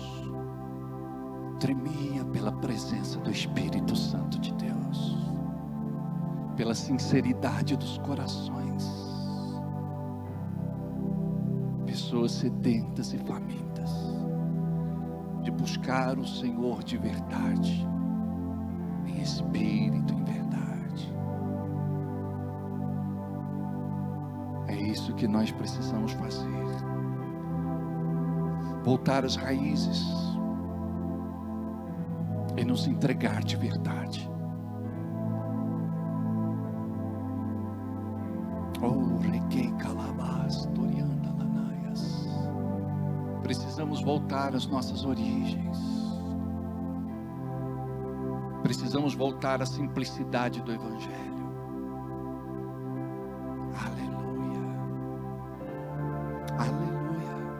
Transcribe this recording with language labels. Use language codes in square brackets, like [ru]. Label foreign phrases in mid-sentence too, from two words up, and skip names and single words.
[pt] tremia pela presença do Espírito Santo de Deus, pela sinceridade dos corações, pessoas sedentas e famintas de buscar o Senhor de verdade, em espírito e em verdade. É isso que nós precisamos fazer, voltar às raízes e nos entregar de verdade. Oh, requei calabas, torianda lanaias. Precisamos voltar às nossas origens. Precisamos voltar à simplicidade do Evangelho. Aleluia. Aleluia.